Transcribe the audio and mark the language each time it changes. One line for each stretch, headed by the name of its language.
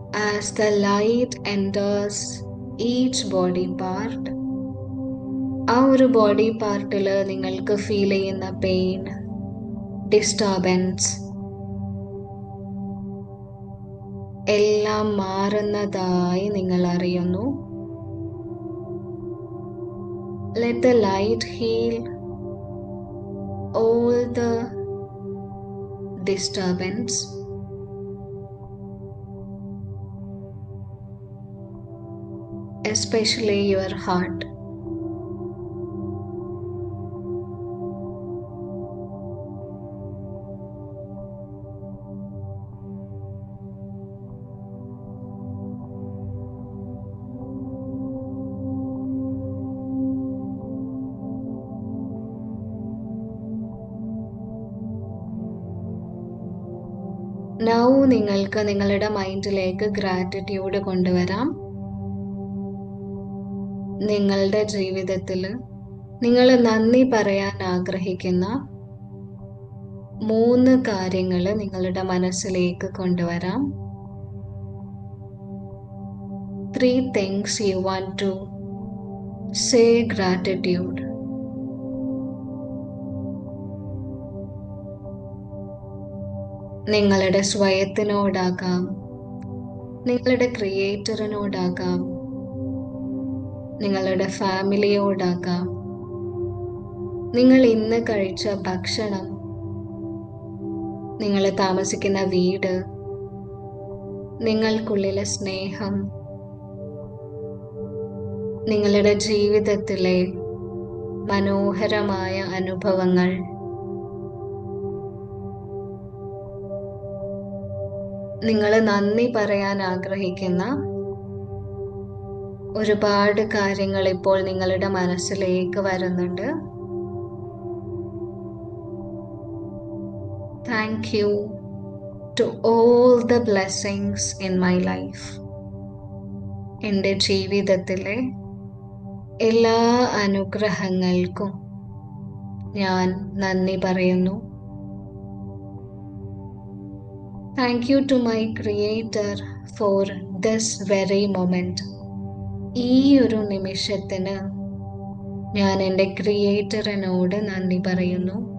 English: As the light enters each body part,
Malayalam: ആ ഒരു body പാർട്ടിൽ നിങ്ങൾക്ക് ഫീൽ ചെയ്യുന്ന പെയിൻ, ഡിസ്റ്റർബൻസ് എല്ലാം മാറുന്നതായി നിങ്ങൾ അറിയുന്നു.
English: Let the light heal all the disturbance. Especially your heart.
Malayalam: Now നിങ്ങൾക്ക് നിങ്ങളുടെ മൈൻഡിലേക്ക് ഗ്രാറ്റിറ്റ്യൂഡ് കൊണ്ടുവരാം. നിങ്ങളുടെ ജീവിതത്തിൽ നിങ്ങൾ നന്ദി പറയാൻ ആഗ്രഹിക്കുന്ന 3 കാര്യങ്ങൾ നിങ്ങളുടെ മനസ്സിലേക്ക് കൊണ്ടുവരാം.
English: 3 things you want to say gratitude.
Malayalam: നിങ്ങളുടെ സ്വയത്തിനോടാകാം, നിങ്ങളുടെ ക്രിയേറ്ററിനോടാകാം, നിങ്ങളുടെ ഫാമിലിയോടാകാം, നിങ്ങൾ ഇന്ന് കഴിച്ച ഭക്ഷണം, നിങ്ങൾ താമസിക്കുന്ന വീട്, നിങ്ങൾക്കുള്ളിലെ സ്നേഹം, നിങ്ങളുടെ ജീവിതത്തിലെ മനോഹരമായ അനുഭവങ്ങൾ, നിങ്ങൾ നന്ദി പറയാൻ ആഗ്രഹിക്കുന്ന ഒരുപാട് കാര്യങ്ങൾ ഇപ്പോൾ നിങ്ങളുടെ മനസ്സിലേക്ക് വരുന്നുണ്ട്.
English: Thank you to all the blessings in my life.
Malayalam: എൻ്റെ ജീവിതത്തിലെ എല്ലാ അനുഗ്രഹങ്ങൾക്കും ഞാൻ നന്ദി പറയുന്നു.
English: Thank you to my Creator for this very moment.
Malayalam: ഈ ഒരു നിമിഷത്തിന് ഞാൻ എൻ്റെ ക്രിയേറ്ററിനോട് നന്ദി പറയുന്നു.